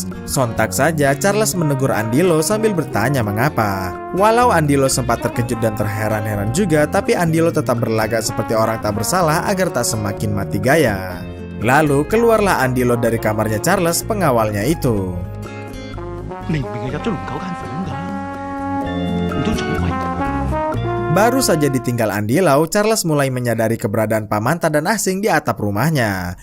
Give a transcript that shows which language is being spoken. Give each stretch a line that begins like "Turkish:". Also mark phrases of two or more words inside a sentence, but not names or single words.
Indonesian: Sontak saja Charles menegur Andilo sambil bertanya mengapa. Walau Andilo sempat terkejut dan terheran-heran juga, tapi Andilo tetap berlagak seperti orang tak bersalah agar tak semakin mati gaya. Lalu keluarlah Andilo dari kamarnya Charles, pengawalnya itu.
Cantonese: 明明係入咗龍九間房㗎，唔通撞鬼？
Indonesian: Baru saja ditinggal Andilo, Charles mulai menyadari keberadaan Pamantat dan Asing di atap rumahnya.